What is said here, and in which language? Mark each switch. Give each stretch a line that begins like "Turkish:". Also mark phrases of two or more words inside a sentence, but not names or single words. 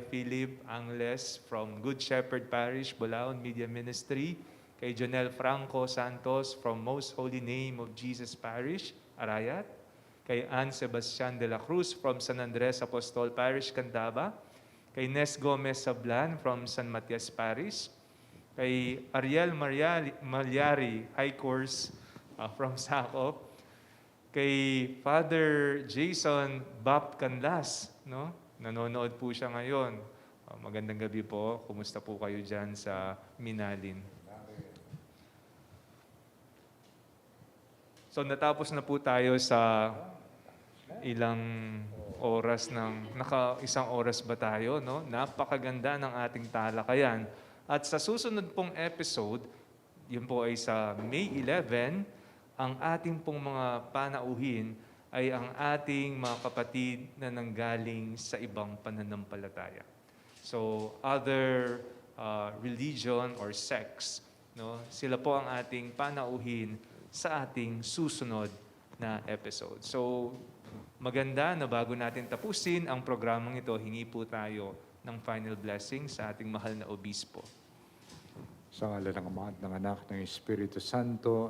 Filipino: Philip Angles from Good Shepherd Parish, Bulaon Media Ministry, kay Jonel Franco Santos from Most Holy Name of Jesus Parish, Arayat, kay Ann Sebastian de la Cruz from San Andres Apostol Parish, Candaba, kay Nes Gomez Sablan from San Matias Parish, kay Ariel Malyari High Course from Sacop, kay Father Jason Bap Canlas, no? Nanonood po siya ngayon. Magandang gabi po. Kumusta po kayo dyan sa Minalin? So natapos na po tayo sa ilang oras isang oras ba tayo, no? Napakaganda ng ating talakayan. At sa susunod pong episode, yun po ay sa May 11, ang ating pong mga panauhin ay ang ating mga kapatid na nanggaling sa ibang pananampalataya. So,
English: other religion or sects,
Filipino: no? Sila po ang ating panauhin sa ating susunod na episode. So, maganda na bago natin tapusin ang programang ito, hingi po tayo ng
English: final blessing
Filipino: sa ating mahal na obispo. Sa ngalan ng Ama at ng Anak ng Espiritu Santo.